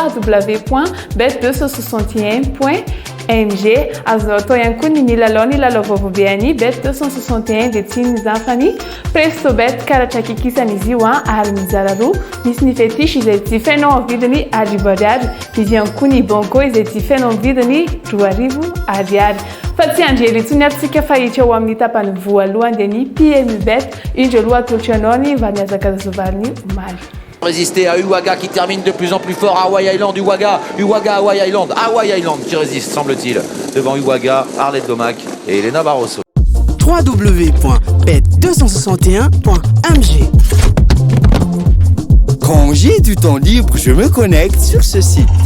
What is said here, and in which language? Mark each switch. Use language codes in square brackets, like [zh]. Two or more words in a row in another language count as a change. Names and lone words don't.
[mg] www.bet261.mg azonao atao ihany koa ny milalao ny lalao vaovao any bet 261 dia tsy mizany fa ny presto bet karatra kikisana izy io ary mizara roa misy ny fétiche izay jifainao amin'ny vidiny ariary misy ihany koa ny banco izay jifainao amin'ny vidiny 2,000 ariary fa tsy andrely itsony atsika fa hitra ho amin'ny tapany voalohany dia ny PMU bet indro aloha atolotra anao ny mba niazakazazovaly omaly. [fr] Résister à Uwaga qui termine de plus en plus fort. Hawaii Island, Uwaga, Hawaii Island. Hawaii Island qui résiste, semble-t-il, devant Uwaga, Arlette Domac et Elena Barroso. www.bet261.mg. Quand j'ai du temps libre, je me connecte sur ce site.